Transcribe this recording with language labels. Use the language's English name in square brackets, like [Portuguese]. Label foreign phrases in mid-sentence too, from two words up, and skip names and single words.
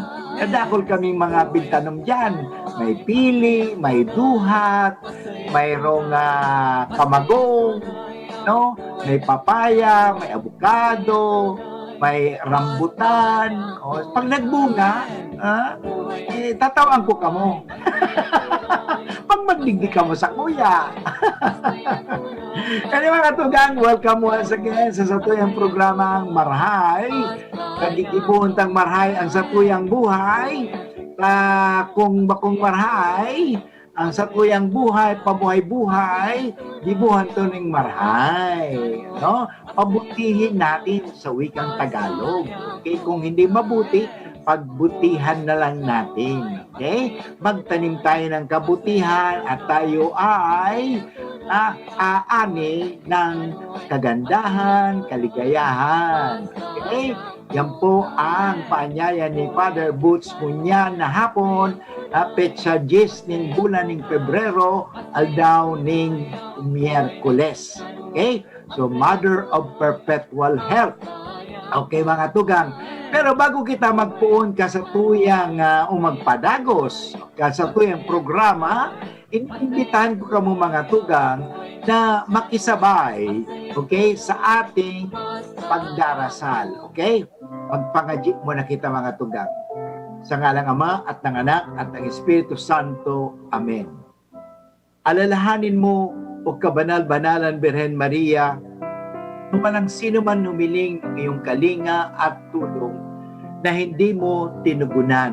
[Bikol] Adakol kami mga pigtanom dyan. May pili, may duhat, mayroong kamagong, no? May papaya, may avocado, may rambutan. O, pag nagbunga, tatawang ko kamo. Pag magdigdi ka mo sa kuya. Kaya mga tugang, [English] welcome once again [Bikol] sa satuyang programang Marhay. Kagigibuntang Marhay ang satuyang buhay. Kung bakong marhay, ang satuyang buhay, pabuhay-buhay, gibuhan to ng marhay. No? [Filipino] Pabutihin natin sa wikang Tagalog. Okay? Kung hindi mabuti, pagbutihan na lang natin. Okay? Magtanim tayo ng kabutihan at tayo ay aani ng kagandahan, kaligayahan. [Bikol] Okay? Yan po ang paanyaya ni Father Butch Munyan na hapon, petsa 10 ng bulan ng Pebrero, aldaw ng Miyerkules. Okay? So, Mother of Perpetual Health. Okay, mga tugang. Pero bago kita magpuon ka sa tuyang umagpadagos, ka sa tuyang programa, inimbitahan ko kamo mga tugang na makisabay, okay, [Filipino] sa ating pagdarasal. Okay? [Bikol] Magpangaji mo na kita mga tugang. [Filipino] Sa ngalang Ama at ng Anak at ng Espiritu Santo. [Bikol] Amen. [Filipino] Alalahanin mo, o kabanal-banalan Birhen Maria, walang sino man humiling ng iyong kalinga at tulong na hindi mo tinugunan.